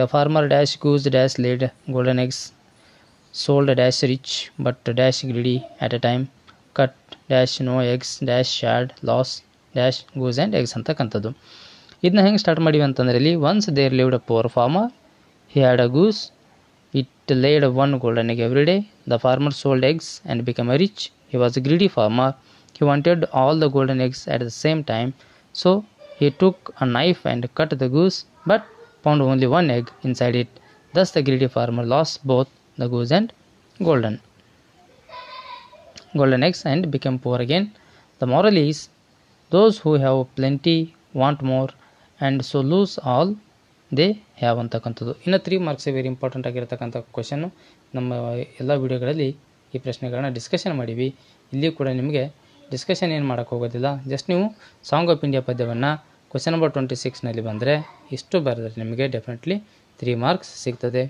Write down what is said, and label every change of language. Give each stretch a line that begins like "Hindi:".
English: A farmer dash goose dash laid golden eggs, sold dash rich but dash greedy at a time, cut dash no eggs dash sad loss dash goose and eggs ಅಂತಕ್ಕಂಥದ್ದು.
Kannada: ಇದನ್ನ ಹೆಂಗೆ start ಮಾಡಿವಿ ಅಂತಂದರೆ ಇಲ್ಲಿ
English: Once there lived a poor farmer, he had a goose, it laid 1 golden egg every day. The farmer sold eggs and became a rich. He was a greedy farmer. He wanted all the golden eggs at the same time. So he took a knife and cut the goose, but found only 1 egg inside it. Thus the greedy farmer lost both the goose and golden eggs and became poor again. The moral is, those who have plenty want more and so lose all they have ಅಂತಕ್ಕಂಥದ್ದು.
Kannada: ಇನ್ನು 3 marks very important ಆಗಿರತಕ್ಕಂಥ question. ನಮ್ಮ ಎಲ್ಲ ವಿಡಿಯೋಗಳಲ್ಲಿ ಈ ಪ್ರಶ್ನೆಗಳನ್ನ discussion ಮಾಡೀವಿ. ಇಲ್ಲಿ ಕೂಡ ನಿಮಗೆ ಡಿಸ್ಕಷನ್ ಏನು ಮಾಡೋಕ್ಕೆ ಹೋಗೋದಿಲ್ಲ. ಜಸ್ಟ್ ನೀವು ಸಾಂಗ್ ಆಫ್ ಇಂಡಿಯಾ ಪದ್ಯವನ್ನು ಕ್ವಶನ್ ನಂಬರ್ 26ನಲ್ಲಿ ಬಂದರೆ ಇಷ್ಟು ಬರೆದ್ರೆ ನಿಮಗೆ ಡೆಫಿನೆಟ್ಲಿ 3 ಮಾರ್ಕ್ಸ್ ಸಿಗ್ತದೆ.